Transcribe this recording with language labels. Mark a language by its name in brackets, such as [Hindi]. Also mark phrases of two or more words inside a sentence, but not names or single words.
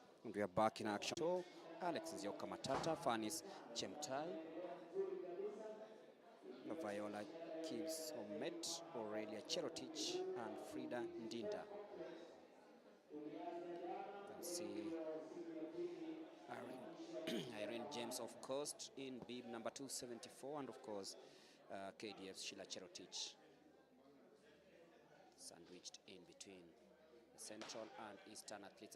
[English] And we are back in action. So Alex Nzioka Matata, Fanis Chemtai, Viola Kibbs Omet, Aurelia Cherotich, and Frida Ndinda. You can see Irene James, of course, in bib number 274, and of course KDF's Sheila Cherotich, sandwiched in between the Central and Eastern athletes.